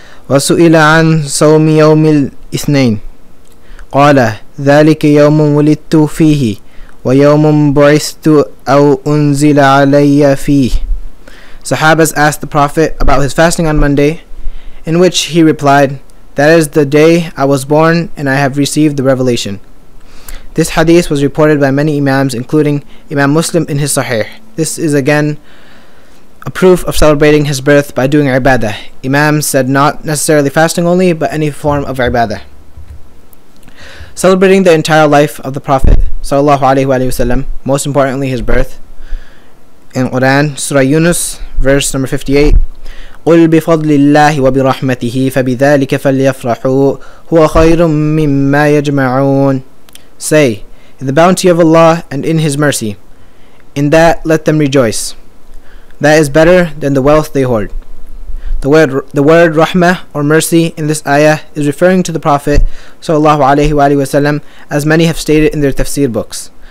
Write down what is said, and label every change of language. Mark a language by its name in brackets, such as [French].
[Arabic] وسئل عن صوم يوم الاثنين قال ذلك يوم ولدت فيه ويوم بعثت أو أنزل علي فيه. [English] Sahabas asked the Prophet about his fasting on Monday, in which he replied, "That is the day I was born and I have received the revelation." This hadith was reported by many Imams, including Imam Muslim in his Sahih. This is again a proof of celebrating his birth by doing ibadah. Imams said not necessarily fasting only, but any form of ibadah. Celebrating the entire life of the Prophet sallallahu alaihi wasallam, most importantly his birth. In Quran, Surah Yunus, verse number 58, [Arabic] قُلْ بِفَضْلِ اللَّهِ وَبِرَحْمَتِهِ فَبِذَلِكَ فَلْيَفْرَحُوا هُوَ خَيْرٌ مِّمَّا يَجْمَعُونَ. [English] Say, in the bounty of Allah and in His mercy, in that let them rejoice. That is better than the wealth they hoard. The word rahmah or mercy in this ayah is referring to the Prophet sallallahu alaihi wasallam, as many have stated in their tafsir books.